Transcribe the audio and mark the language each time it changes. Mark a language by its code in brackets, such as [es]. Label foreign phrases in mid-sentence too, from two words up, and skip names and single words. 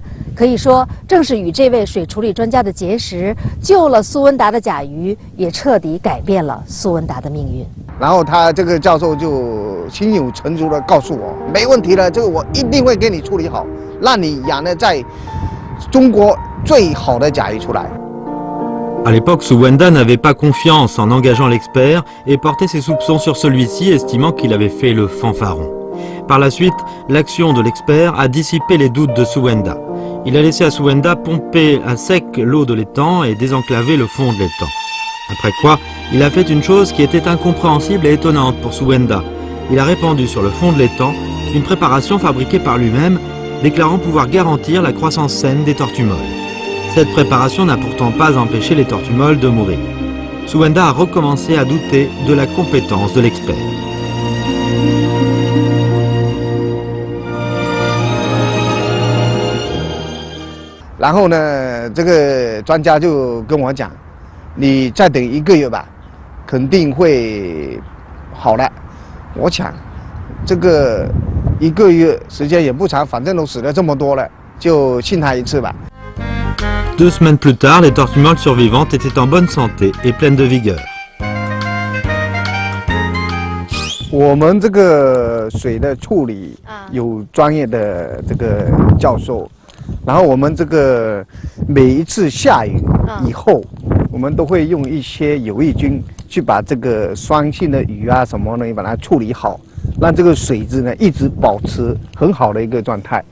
[zh] 可以说，正是与这位水处理专家的结识，救了苏文达的甲鱼，也彻底改变了苏文达的命运。然后他这个教授就心有成竹的告诉我，没问题的，这个我一定会给你处理好，让你养的在中国最好的甲鱼出来。 [fr] À l'époque, Su Wenda n'avait pas confiance en engageant l'expert et portait ses soupçons sur celui-ci, estimant qu'il avait fait le fanfaron. Par la suite, l'action de l'expert a dissipé les doutes de Su Wenda. Il a laissé à Su Wenda pomper à sec l'eau de l'étang et désenclaver le fond de l'étang. Après quoi, il a fait une chose qui était incompréhensible et étonnante pour Souwenda. Il a répandu sur le fond de l'étang une préparation fabriquée par lui-même, déclarant pouvoir garantir la croissance saine des tortues molles. Cette préparation n'a pourtant pas empêché les tortues molles de mourir. Souwenda a recommencé à douter de la compétence de l'expert. [zh] 然后呢，这个专家就跟我讲，你再等1个月吧，肯定会好了。我想，这个1个月时间也不长，反正都死了这么多了，就信他一次吧。 [fr] 2 semaines plus tard, les tortues molles survivantes étaient en bonne santé et pleines de vigueur. [zh] 我们这个水的处理有专业的这个教授，然后我们这个每一次下雨以后，我们都会用一些有益菌去把这个酸性的鱼啊什么呢，把它处理好，让这个水质呢一直保持很好的一个状态。